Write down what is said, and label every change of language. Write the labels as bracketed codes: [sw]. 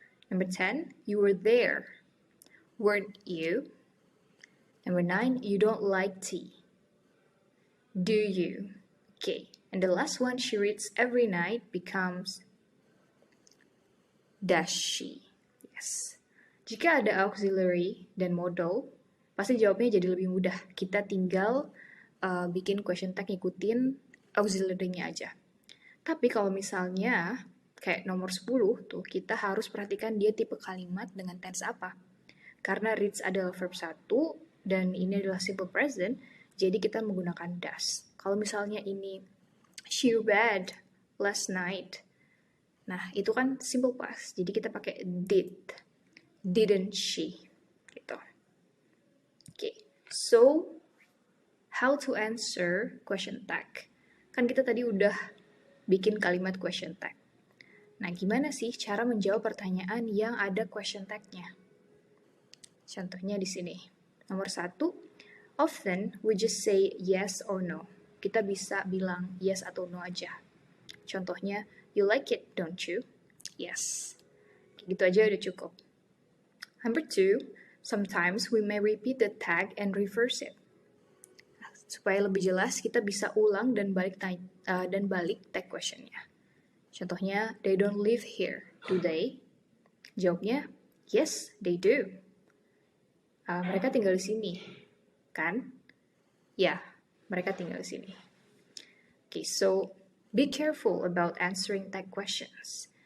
[en] Number 10, you were there, weren't you? Number 9, you don't like tea. Do you? Okay, and the last one, she reads every night becomes does she? Yes. [id] Jika ada auxiliary dan modal, pasti jawabnya jadi lebih mudah. Kita tinggal bikin question tag ngikutin auxiliary-nya aja. Tapi kalau misalnya kayak nomor 10 tuh, kita harus perhatikan dia tipe kalimat dengan tense apa. Karena reads adalah verb 1 dan ini adalah simple present, jadi kita menggunakan does. Kalau misalnya ini [en] she read last night, [id] nah itu kan simple past, jadi kita pakai did. [en] Didn't she? Gitu. Okay, so how to answer question tag? [id] Kan kita tadi udah bikin kalimat question tag. Nah, gimana sih cara menjawab pertanyaan yang ada question tag-nya? Contohnya di sini. [en] Nomor 1, often we just say yes or no. [id] Kita bisa bilang yes atau no aja. [en] Contohnya, you like it, don't you? Yes. [id] Gitu aja udah cukup. [en] Number 2, sometimes we may repeat the tag and reverse it. [id] Supaya lebih jelas, kita bisa ulang dan balik tag questionnya. [en] Contohnya, they don't live here, do they? Jawabnya, yes, they do. [id] Mereka tinggal di sini, kan? Ya, mereka tinggal di sini. [en] Okay, so be careful about answering tag questions.